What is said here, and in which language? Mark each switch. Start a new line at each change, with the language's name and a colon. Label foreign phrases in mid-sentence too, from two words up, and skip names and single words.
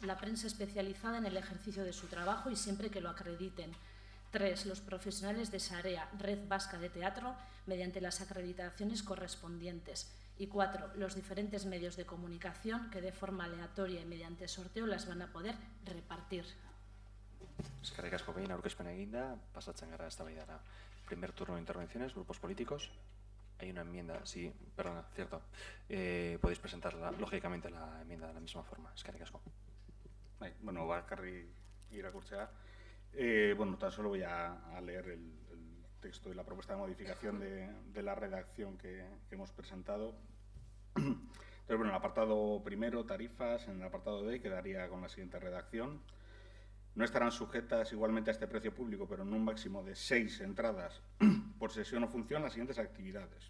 Spanish: La prensa especializada en el ejercicio de su trabajo y siempre que lo acrediten. 3. Los profesionales de Sarea, Red Vasca de Teatro, mediante las acreditaciones correspondientes. Y 4. Los diferentes medios de comunicación que de forma aleatoria y mediante sorteo las van a poder repartir.
Basque: Eskerrik asko behin aurkezpen eginda, pasatzen gara eztabaidara.
Spanish: Primer turno de intervenciones, grupos políticos. Hay una enmienda, sí, perdona, cierto. Podéis presentarla, lógicamente, la enmienda de la misma forma.
Basque: Eskerrik asko. Bueno, bakarri irakurtzea. Bueno,
Spanish: tan solo voy a leer el texto y la propuesta de modificación de la redacción que hemos presentado. Entonces, bueno, en el apartado primero, tarifas, en el apartado D quedaría con la siguiente redacción. No estarán sujetas igualmente a este precio público, pero en un máximo de 6 entradas por sesión o función, las siguientes actividades.